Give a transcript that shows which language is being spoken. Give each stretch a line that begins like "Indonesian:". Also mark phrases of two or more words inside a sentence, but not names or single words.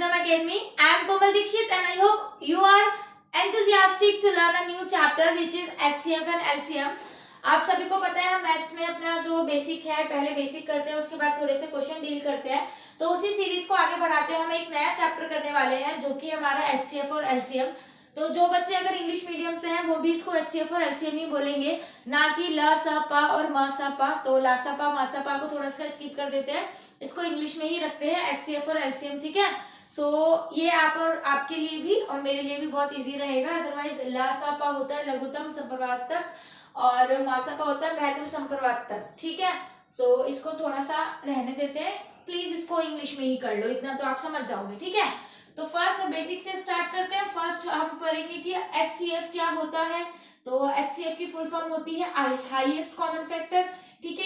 English: Academy. I am Komal Dikshit and I hope you are enthusiastic to learn a new chapter which is HCF and LCM.
Hindi: आप सभी को पता है हम मैथ्स में अपना जो बेसिक है पहले बेसिक करते हैं, उसके बाद थोड़े से क्वेश्चन डील करते हैं। तो उसी सीरीज को आगे बढ़ाते हुए हम एक नया चैप्टर करने वाले हैं जो कि हमारा HCF और LCM। तो जो बच्चे अगर
English: English medium
Hindi: से हैं वो भी इसको HCF और LCM ही बोलेंगे, ना कि ल स प और म स प। तो ला स प म स प को थोड़ा सा स्किप कर देते हैं, इसको इंग्लिश में ही रखते हैं HCF और LCM, ठीक है। सो ये आप और आपके लिए भी और मेरे लिए भी बहुत इजी रहेगा। अदरवाइज ला स प होता है लघुत्तम संप्रवातक और मा स प होता है महत्व संप्रवातक, ठीक है। सो इसको थोड़ा सा रहने देते हैं, प्लीज इसको इंग्लिश में ही कर लो, इतना तो आप समझ जाओगे, ठीक है। तो
English: first basic
Hindi: से स्टार्ट करते हैं। फर्स्ट हम पढ़ेंगे कि HCF क्या होता है। तो HCF की
English: full form
Hindi: होती है
English: highest common factor,
Hindi: ठीक है।